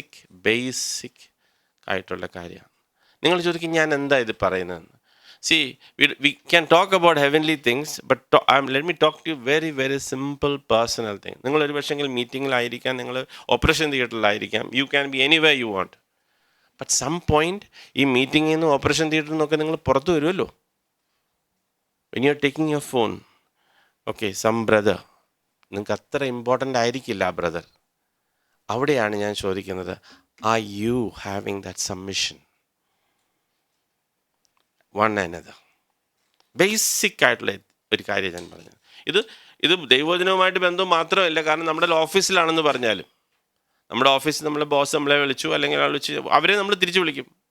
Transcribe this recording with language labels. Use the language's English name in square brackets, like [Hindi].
[Malayalam] Basic ആയിട്ടുള്ള കാര്യമാണ്. നിങ്ങൾ ചോദിക്കും, ഞാൻ എന്താ ഇത് പറയുന്നതെന്ന്. [English] See, we can talk about heavenly things, but let me talk to you very, very simple personal thing. [Malayalam] നിങ്ങളൊരു പക്ഷെങ്കിൽ മീറ്റിങ്ങിലായിരിക്കാം, നിങ്ങൾ operation തിയേറ്ററിലായിരിക്കാം, [English] You can be anywhere you want. But some point [Malayalam] ഈ മീറ്റിങ്ങിൽ നിന്ന് ഓപ്പറേഷൻ തിയേറ്ററിൽ നിന്നൊക്കെ നിങ്ങൾ പുറത്തു വരുമല്ലോ. [English] when you are taking your phone, okay, some brother, [Malayalam] നിങ്ങൾക്ക് അത്ര ഇമ്പോർട്ടൻ്റ് ആയിരിക്കില്ല ആ ബ്രദർ. അവിടെയാണ് ഞാൻ ചോദിക്കുന്നത്, [English] are you having that submission one another? [Malayalam] Basic ആയിട്ടുള്ള ഒരു കാര്യം ഞാൻ പറഞ്ഞത്. ഇത് ദൈവവചനവുമായിട്ട് ബന്ധം മാത്രമല്ല, കാരണം നമ്മുടെ ഓഫീസിലാണെന്ന് പറഞ്ഞാലും, നമ്മുടെ ഓഫീസിൽ നമ്മളെ ബോസ് നമ്മളെ വിളിച്ചു, അല്ലെങ്കിൽ വിളിച്ച് അവരെ നമ്മൾ തിരിച്ചു വിളിക്കും.